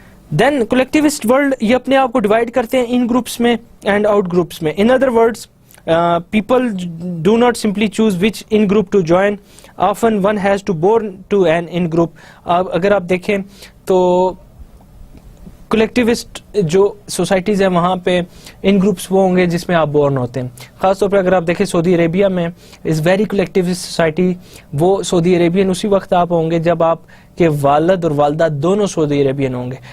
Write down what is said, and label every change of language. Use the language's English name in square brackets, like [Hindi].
[Urdu] دین کولیکٹیوسٹ world یہ اپنے آپ کو ڈیوائڈ کرتے ہیں ان گروپس میں اینڈ آؤٹ گروپس میں. [English] In other words, people do not simply choose which in group to join. Often one has to born to an in group. [Urdu] اگر آپ دیکھیں تو کلیکٹیوسٹ جو سوسائٹیز ہیں وہاں پہ ان گروپس وہ ہوں گے جس میں آپ بورن ہوتے ہیں. خاص طور پہ اگر آپ دیکھیں سعودی عربیہ میں از ویری کلیکٹیوسٹ سوسائٹی. وہ سعودی عربین اسی وقت آپ ہوں گے جب آپ کے والد اور والدہ دونوں سعودی عربین ہوں گے.